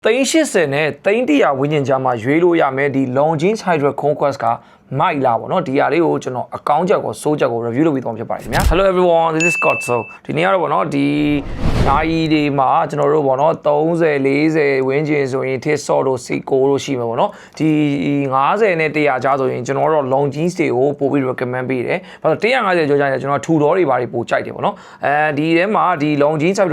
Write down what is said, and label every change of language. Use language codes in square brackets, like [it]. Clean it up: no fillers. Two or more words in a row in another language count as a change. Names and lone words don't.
[my] 380 နဲ့300ဝန်းကျင်ကြားမှာရွေးလို့ရမယ်ဒီ Longines Hydra Conquest ကမိုက်လာပေါ့နော်ဒီဟာလေးကိုကျွန်တော်အကောင့်ချက်ကိုစိုးချက်ကို review လုပ်ပြီးတော့ဖြစ်ပါတယ်ခင်ဗျာ [en] Hello everyone this is Scott so [my] ဒီနေ့ကတော့ပေါ့နော်ဒီနိုင်ဒီမှာကျွန်တော်တို့ပေါ့နော်30 40ဝန်းကျင်ဆိုရင် Tit Sort တို့ C9 တို့ရှိမှာပေါ့နော်ဒီ 50နဲ့100ကြားဆိုရင်ကျွန်တော်တို့ Longines တွေကိုပို့ပြီး recommend ပေးတယ်ဘာလို့150ကျော်ကြရင်ကျွန်တော်ထူတော်တွေဘာတွေပို့ကြိုက်တယ်ပေါ့နော်ဒီထဲမှာဒီ Longines Hydra